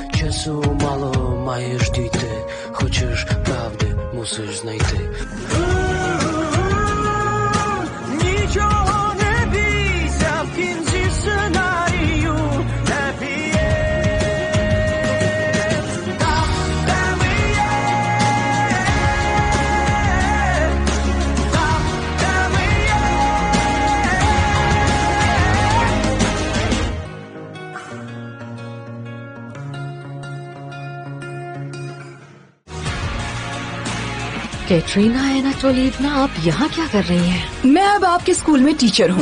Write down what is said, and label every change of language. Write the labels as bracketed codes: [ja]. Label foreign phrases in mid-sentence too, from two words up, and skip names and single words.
[uk] Сенсу мало маєш дійти, хочеш правди, мусиш знайти. Нічого не бійся, в кінці сценарію [en] happy end. [uk] Там, де ми є, там, де ми є. [hi] कैटरीना एनाटोलिवना, आप यहाँ क्या कर रही हैं? मैं अब आपके स्कूल में टीचर हूँ।